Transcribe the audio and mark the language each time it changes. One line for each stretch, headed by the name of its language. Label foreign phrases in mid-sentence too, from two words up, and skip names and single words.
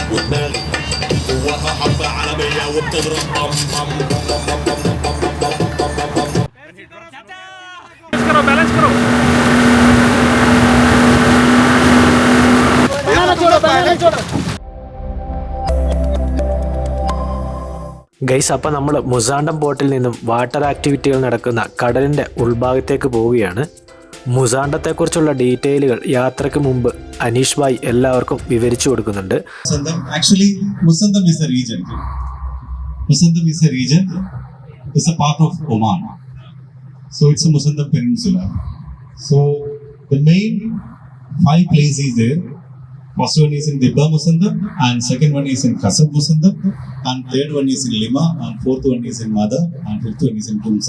Arabic: ودماغي جواها حرب عالمية وبتضرب طم طم.
Hindi: बैलेंस करो ഗൈസ്.
Malayalam: അപ്പം നമ്മൾ മുസാണ്ടം പോർട്ടിൽ നിന്നും വാട്ടർ ആക്ടിവിറ്റികൾ നടക്കുന്ന കടലിൻ്റെ ഉൾഭാഗത്തേക്ക് പോവുകയാണ്. മുസാണ്ടത്തെക്കുറിച്ചുള്ള ഡീറ്റെയിലുകൾ യാത്രയ്ക്ക് മുമ്പ് അനീഷ് ഭായ് എല്ലാവർക്കും വിവരിച്ചു കൊടുക്കുന്നുണ്ട്.
English: Actually, Musandam is a region. Musandam is a region. It's a part of Oman. So it's a Musandam Peninsula. So the main 5 places there. First one is in Dibba Musandam, and second one is in Kasab Musandam, and third one is in Lima, and fourth one is in Mada, and fifth one is in Tumsa.